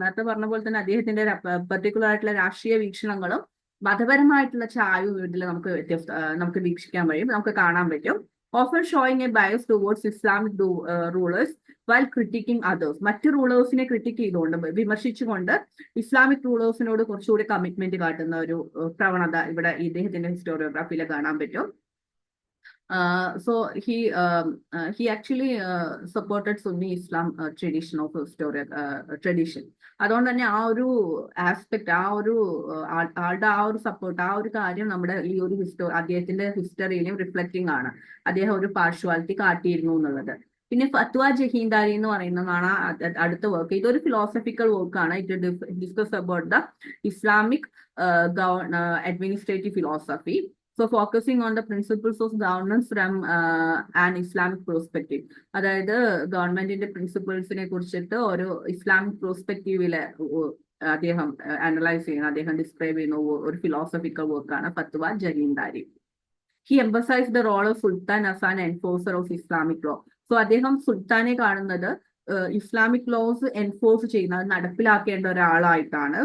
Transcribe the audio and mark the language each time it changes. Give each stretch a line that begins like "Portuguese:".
Malayalam: നേരത്തെ പറഞ്ഞ പോലെ തന്നെ അദ്ദേഹത്തിന്റെ പെർട്ടിക്കുലർ ആയിട്ടുള്ള രാഷ്ട്രീയ വീക്ഷണങ്ങളും മതപരമായിട്ടുള്ള ചായവും ഇതിൽ നമുക്ക് വീക്ഷിക്കാൻ കഴിയും, നമുക്ക് കാണാൻ പറ്റും.
English: Author showing a bias towards Islamic rulers while criticizing others.
Malayalam: മറ്റു റൂളേഴ്സിനെ ക്രിട്ടിക് ചെയ്തുകൊണ്ട് വിമർശിച്ചുകൊണ്ട് ഇസ്ലാമിക് റൂളേഴ്സിനോട് കുറച്ചുകൂടി കമ്മിറ്റ്മെന്റ് കാട്ടുന്ന ഒരു പ്രവണത ഇവിടെ ഇദ്ദേഹത്തിന്റെ ഹിസ്റ്റോറിയോഗ്രാഫിയിൽ കാണാൻ പറ്റും.
English: So he actually supported Sunni Islam tradition of tradition.
Malayalam: അതുകൊണ്ട് തന്നെ ആ ഒരു ആസ്പെക്ട്, ആ ഒരു ആളുടെ ആ ഒരു സപ്പോർട്ട്, ആ ഒരു കാര്യം നമ്മുടെ ഈ ഒരു അദ്ദേഹത്തിന്റെ ഹിസ്റ്ററിയിലും റിഫ്ലക്റ്റിംഗ് ആണ്. അദ്ദേഹം ഒരു പാർഷ്വാലിറ്റി കാട്ടിയിരുന്നു എന്നുള്ളത്. പിന്നെ ഫത്വ ജഹീന്ദാരി എന്ന് പറയുന്നതാണ് അടുത്ത വർക്ക്. ഇതൊരു ഫിലോസഫിക്കൽ വർക്കാണ്.
English: It discuss about the Islamic administrative philosophy. So focusing on the principles of governance from an Islamic perspective.
Malayalam: അതായത് ഗവൺമെന്റിന്റെ പ്രിൻസിപ്പിൾസിനെ കുറിച്ചിട്ട് ഒരു ഇസ്ലാമിക് പെർസ്പെക്റ്റീവില് അദ്ദേഹം അനലൈസ് ചെയ്യുന്ന, അദ്ദേഹം ഡിസ്ക്രൈബ് ചെയ്യുന്ന ഒരു ഫിലോസഫിക്കൽ വർക്കാണ് ഫത്വ ജഹീന്ദാരി.
English: He emphasized the role of Sultan as an enforcer of Islamic law.
Malayalam: So അദ്ദേഹം സുൽത്താനെ കാണുന്നത് ഇസ്ലാമിക് ലോസ് എൻഫോഴ്സ് ചെയ്യുന്ന, നടപ്പിലാക്കേണ്ട ഒരാളായിട്ടാണ്.